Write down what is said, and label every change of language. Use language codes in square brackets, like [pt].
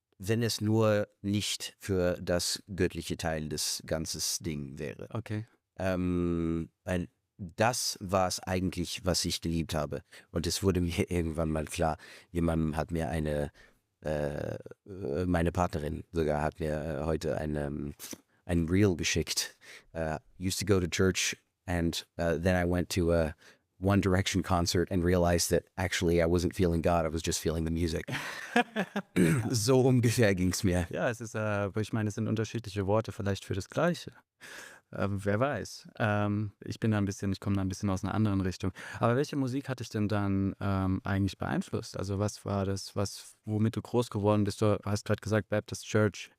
[de] Wenn es nur nicht für das göttliche Teil des ganzen Ding wäre. Okay. Weil das war es eigentlich, was ich geliebt habe. Und es wurde mir irgendwann mal klar, jemand hat mir meine Partnerin sogar hat mir heute ein Reel geschickt. [en] Used to go to church and then I went to a One Direction concert and realized that actually I wasn't feeling God, I was just feeling the music. [de] So ungefähr ging es mir. Ja, es ist, ich meine, es sind unterschiedliche Worte vielleicht für das Gleiche. Wer weiß. Ich komme da ein bisschen aus einer anderen Richtung. Aber welche Musik hat dich denn dann eigentlich beeinflusst? Also was war das, womit du groß geworden bist? Du hast gerade gesagt Baptist Church.